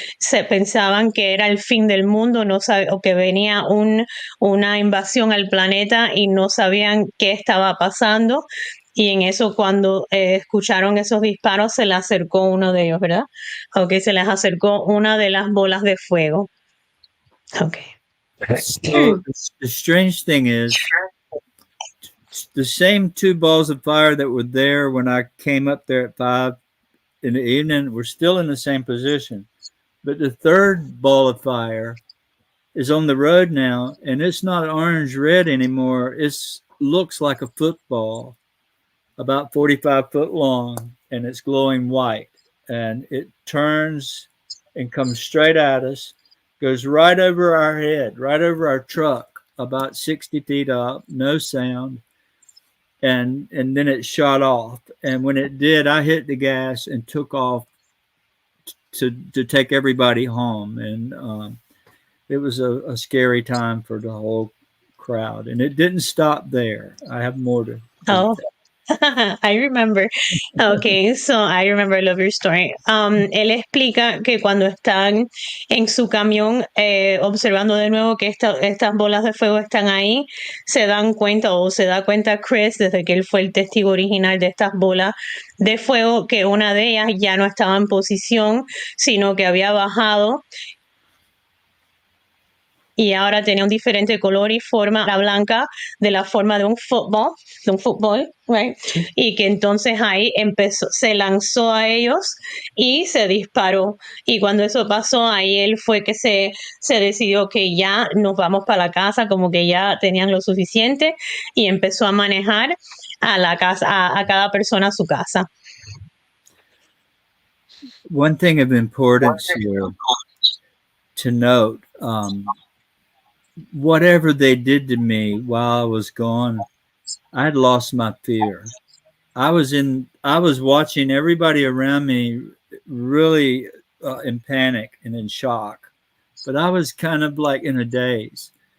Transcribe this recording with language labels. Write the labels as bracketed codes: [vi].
[es] Se pensaban que era el fin del mundo, o que venía una invasión al planeta, y no sabían qué estaba pasando. Y en eso, cuando escucharon esos disparos, se le acercó uno de ellos, ¿verdad? Ok, se les acercó una de las bolas de fuego. Ok. [en] So the strange thing is, the same 2 balls of fire that were there when I came up there at 5 in the evening were still in the same position. But the 3rd ball of fire is on the road now, and it's not orange red anymore. It looks like a football, about 45 foot long, and it's glowing white. And it turns and comes straight at us, goes right over our head, right over our truck, about 60 feet up, no sound. And then it shot off. And when it did, I hit the gas and took off to take everybody home. And it was a scary time for the whole crowd. And it didn't stop there. I have more to. Oh, I remember. Okay, so I remember, I love your story. [es] Él explica que cuando están en su camión observando de nuevo que estas bolas de fuego están ahí, se dan cuenta, o se da cuenta Chris, desde que él fue el testigo original de estas bolas de fuego, que una de ellas ya no estaba en posición, sino que había bajado y ahora tenía un diferente color y forma, la blanca, de la forma de un fútbol, [en] right? [es] Sí. Y que entonces ahí se lanzó a ellos y se disparó. Y cuando eso pasó, ahí él fue que se decidió que ya nos vamos para la casa, como que ya tenían lo suficiente, y empezó a manejar a la casa, a cada persona a su casa. [en] One thing of importance here to note, whatever they did to me while I was gone, I had lost my fear. I was watching everybody around me really in panic and in shock, but I was kind of like in a daze.